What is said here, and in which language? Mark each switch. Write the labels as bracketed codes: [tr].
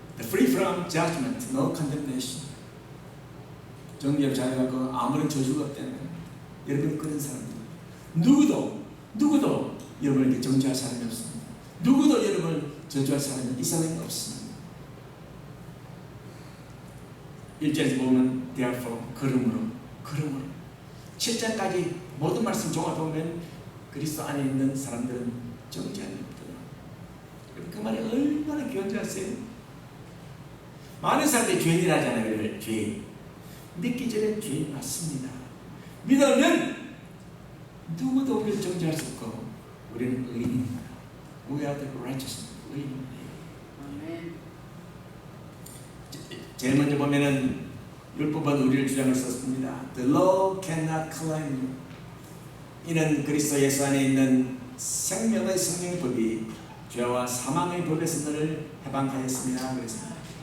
[en] Free from judgment, no condemnation. [ko] 정죄로 자유하고 아무런 저주가 없다는 거예요. 여러분 그런 사람들 누구도 여러분에게 정죄할 사람이 없습니다. 누구도 여러분을 저주할 사람은 이 세상에 없습니다. 1절에서 보면 therefore 그러므로 7장까지 모든 말씀 종합해보면 그리스도 안에 있는 사람들은 정죄함이 없더라. 그 말이 얼마나 귀한 줄 아세요? 많은 사람들이 죄인이라 하잖아요. 죄인. 믿기 전에 죄인 맞습니다. 믿으면 누구도 우리를 정죄할 수 없고 우리는 의인입니다. [en] We are the righteous. [ko] 의인입니다. 제일 먼저 보면은 율법은 우리를 주장을 썼습니다. [en] The law cannot claim you. [ko] 이는 그리스도 예수 안에 있는 생명의 성령의 법이 죄와 사망의 법에서 너를 해방하였습니다. 그랬습니다.